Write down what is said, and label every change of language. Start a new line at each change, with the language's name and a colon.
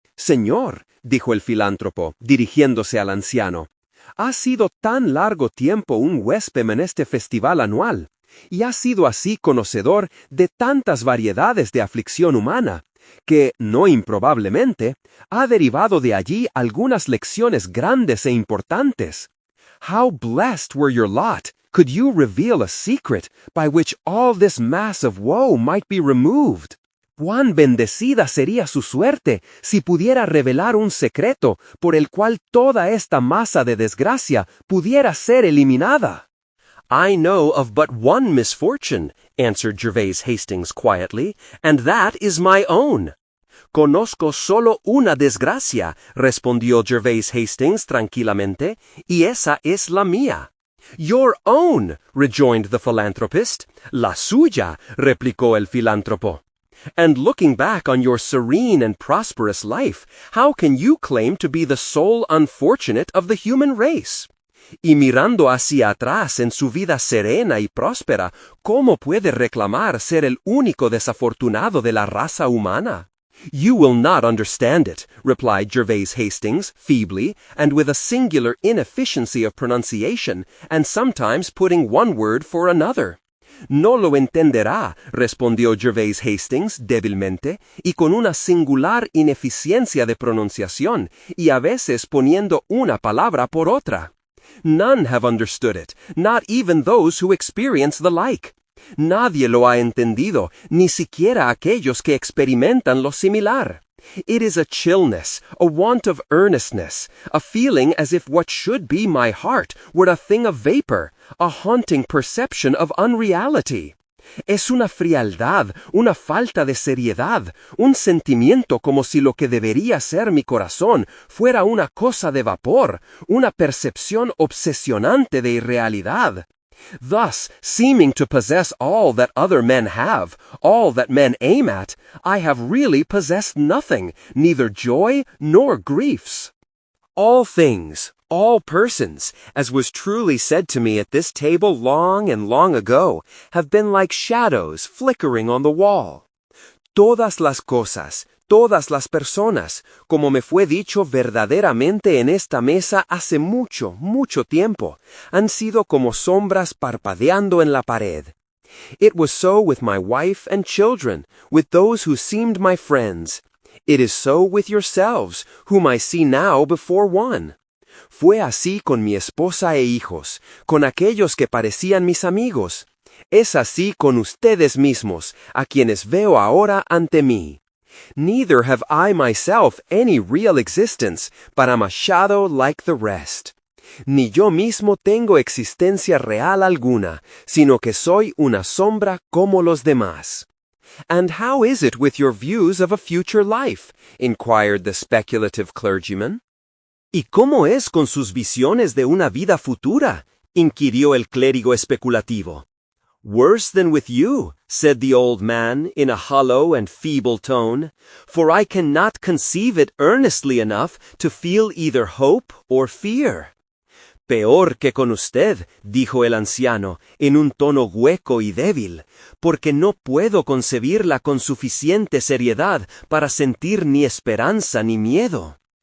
Spanish: Señor," dijo el filántropo, dirigiéndose al anciano, "ha sido tan largo tiempo un huésped en este festival anual, y ha sido así conocedor de tantas variedades de aflicción humana, que, no improbablemente, ha derivado de allí algunas lecciones grandes e importantes.
English: How blessed were your lot, could you reveal a secret by which all this mass of woe might be removed!
Spanish: Cuán bendecida sería su suerte si pudiera revelar un secreto por el cual toda esta masa de desgracia pudiera ser eliminada.
English: I know of but one misfortune, answered Gervais Hastings quietly, and that is my own.
Spanish: Conozco solo una desgracia, respondió Gervais Hastings tranquilamente, y esa es la mía.
English: Your own, rejoined the philanthropist.
Spanish: La suya, replicó el filántropo.
English: And looking back on your serene and prosperous life, how can you claim to be the sole unfortunate of the human race?
Spanish: Y mirando hacia atrás en su vida serena y próspera, ¿cómo puede reclamar ser el único desafortunado de la raza humana?
English: You will not understand it, replied Gervais Hastings, feebly, and with a singular inefficiency of pronunciation, and sometimes putting one word for another.
Spanish: No lo entenderá, respondió Gervais Hastings débilmente, y con una singular ineficiencia de pronunciación, y a veces poniendo una palabra por otra.
English: None have understood it, not even those who experience the like.
Spanish: Nadie lo ha entendido, ni siquiera aquellos que experimentan lo similar.
English: It is a chillness, a want of earnestness, a feeling as if what should be my heart were a thing of vapor, a haunting perception of unreality.
Spanish: Es una frialdad, una falta de seriedad, un sentimiento como si lo que debería ser mi corazón fuera una cosa de vapor, una percepción obsesionante de irrealidad.
English: Thus, seeming to possess all that other men have, all that men aim at, I have really possessed nothing, neither joy nor griefs. All things, all persons, as was truly said to me at this table long and long ago, have been like shadows flickering on the wall.
Spanish: Todas las cosas, todas las personas, como me fue dicho verdaderamente en esta mesa hace mucho, mucho tiempo, han sido como sombras parpadeando en la pared.
English: It was so with my wife and children, with those who seemed my friends. It is so with yourselves, whom I see now before one.
Spanish: Fue así con mi esposa e hijos, con aquellos que parecían mis amigos. Es así con ustedes mismos, a quienes veo ahora ante mí.
English: Neither have I myself any real existence, but am a shadow like the rest.
Spanish: Ni yo mismo tengo existencia real alguna, sino que soy una sombra como los demás.
English: And how is it with your views of a future life? Inquired the speculative clergyman.
Spanish: ¿Y cómo es con sus visiones de una vida futura? Inquirió el clérigo especulativo.
English: Worse than with you, said the old man in a hollow and feeble tone, for I cannot conceive it earnestly enough to feel either hope or fear.
Spanish: Peor que con usted, dijo el anciano, en un tono hueco y débil, porque no puedo concebirla con suficiente seriedad para sentir ni esperanza ni miedo.